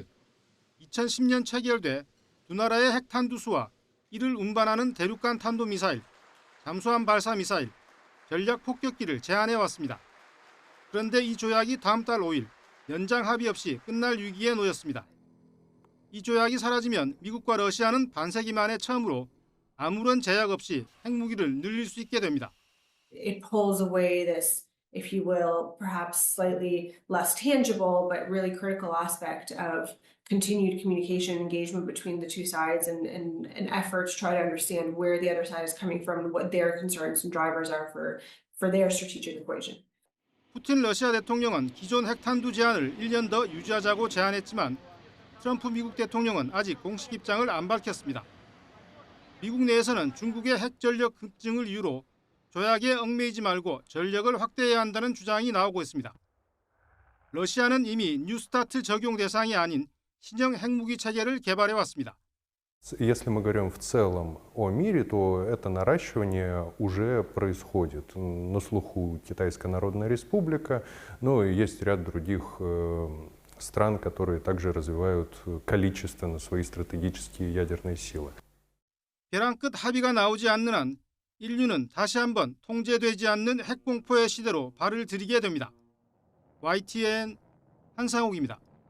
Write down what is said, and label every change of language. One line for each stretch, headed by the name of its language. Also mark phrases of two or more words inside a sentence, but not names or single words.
Korean: 2010년 체결돼 두 나라의 핵탄두수와 이를 운반하는 대륙간 탄도미사일, 잠수함 발사 미사일, 전략 폭격기를 제한해왔습니다. 그런데 이 조약이 다음 달 5일 연장 합의 없이 끝날 위기에 놓였습니다. 이 조약이 사라지면 미국과 러시아는 반세기 만에 처음으로 아무런 제약 없이 핵무기를 늘릴 수 있게 됩니다.
English: It pulls away this, if you will, perhaps slightly less tangible but really critical aspect of continued communication engagement between the two sides and an effort to try to understand where the other side is coming from and what their concerns and drivers are for their strategic equation.
Korean: 푸틴 러시아 대통령은 기존 핵탄두 제한을 1년 더 유지하자고 제안했지만 트럼프 미국 대통령은 아직 공식 입장을 안 밝혔습니다. 미국 내에서는 중국의 핵전력 급증을 이유로 조약에 얽매이지 말고 전력을 확대해야 한다는 주장이 나오고 있습니다. 러시아는 이미 뉴스타트 적용 대상이 아닌 신형 핵무기 체계를 개발해 왔습니다.
Russian: Если мы говорим в целом о мире, то это наращивание уже происходит. На слуху Китайская Народная Республика, но есть ряд других стран, которые также развивают количественно свои стратегические ядерные силы.
Korean: 벼랑 끝 합의가 나오지 않는 한 인류는 다시 한번 통제되지 않는 핵공포의 시대로 발을 들이게 됩니다. YTN 한상욱입니다.